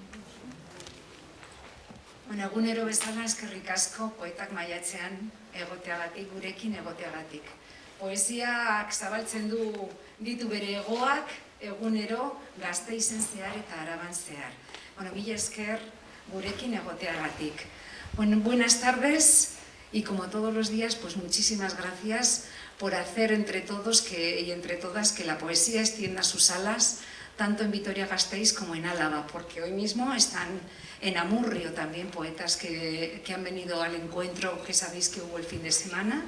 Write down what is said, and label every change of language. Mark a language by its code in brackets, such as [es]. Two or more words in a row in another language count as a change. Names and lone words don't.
[eu] Egunero bezala eskerrik asko poetak maiatzean egoteagatik, gurekin egoteagatik. Poesiak zabaltzen ditu bere hegoak egunero Gasteizen zehar eta Araban zehar. Mila esker gurekin egoteagatik. [es] Buenas tardes y como todos los días, pues muchísimas gracias por hacer entre todos y entre todas que la poesía extienda sus alas tanto en Vitoria-Gasteiz como en Álava, porque hoy mismo están en Amurrio también poetas que han venido al encuentro que sabéis que hubo el fin de semana.